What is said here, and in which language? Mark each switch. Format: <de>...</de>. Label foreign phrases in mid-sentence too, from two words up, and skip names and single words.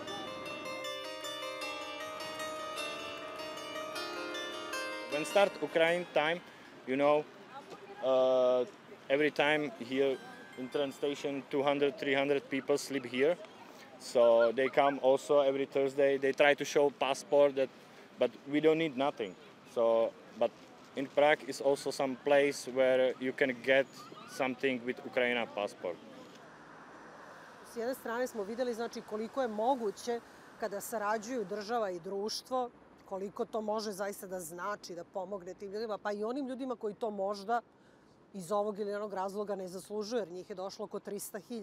<en>When start Ukraine time, you know, every time here in train station 200, 300 people sleep here. So they come also every Thursday. They try to show passport but we don't need nothing. So, but in Prague is also some place where you can get something with Ukraine passport.</en> <sr>S jedne strane smo videli znači koliko je moguće kada sarađuju država i društvo, koliko to može zaista da znači da pomogne tim ljudima, pa i onim ljudima koji to možda iz ovog ili onog razloga ne zaslužuju, jer njih je došlo oko 300.000.</sr>